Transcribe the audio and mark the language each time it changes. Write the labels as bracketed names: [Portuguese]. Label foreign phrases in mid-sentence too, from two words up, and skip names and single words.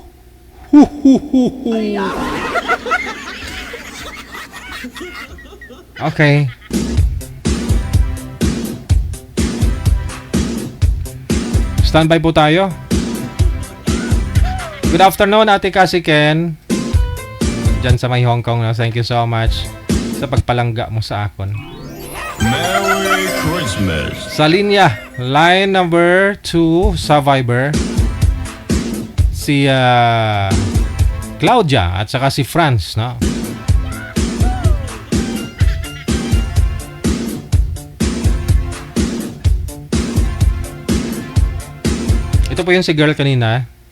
[English] Okay. [Filipino] Standby po tayo. [English] Good afternoon, Ate Cassie Ken. [Filipino] Diyan sa may Hong Kong. [English] Thank you so much [Hiligaynon] sa pagpalangga mo sa akon. [English] Merry Christmas. [Hiligaynon] Sa linya, [English] line number 2 [Hiligaynon] sa Viber, si Claudia at saka si Franz, no? [Filipino] Ito po yung si girl kanina.